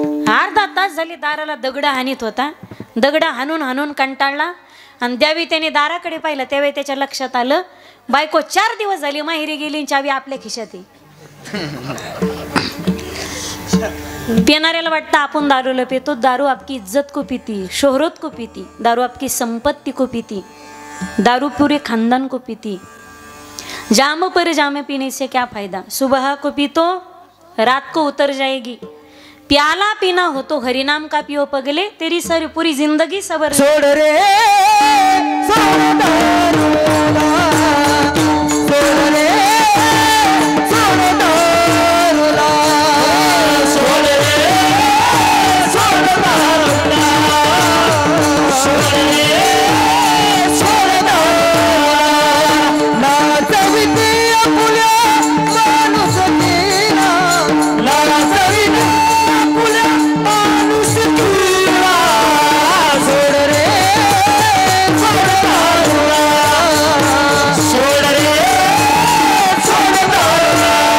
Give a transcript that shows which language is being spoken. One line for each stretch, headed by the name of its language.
Marathi: अर्धा तास झाले दाराला दगड हानीत होता. दगड हाणून हाणून कंटाळला आणि त्यावेळी त्याने दाराकडे पाहिलं. त्यावेळी त्याच्या लक्षात आलं, बायको 4 दिवस झाली माहेरी गेली, चावी आपल्या खिशात आहे. पिणाऱ्याला वाटतं आपण दारूला पितो.
Hindi: दारू आपकी इज्जत को पीती, शोहरत को पीती. दारू आपकी संपत्ति को पीती. दारू पूरे खानदान को पीती. जाम पर जाम पीने से क्या फायदा? सुबह को पीतो रात को उतर जाएगी. प्याला पीना हो तो हरिनाम का पियो पगले, तेरी सारी पूरी जिंदगी सबर. छोड़ रे छोड़ दारूला, छोड़ रे छोड़ दारूला, छोड़ रे छोड़ दारूला, छोड़ रे छोड़ दारूला.
Marathi: ना जगती आपुल्या माणूस केला, ना जगती आपुल्या माणूस केला.
Hindi: छोड़ रे छोड़ दारूला, छोड़ रे छोड़ दारूला,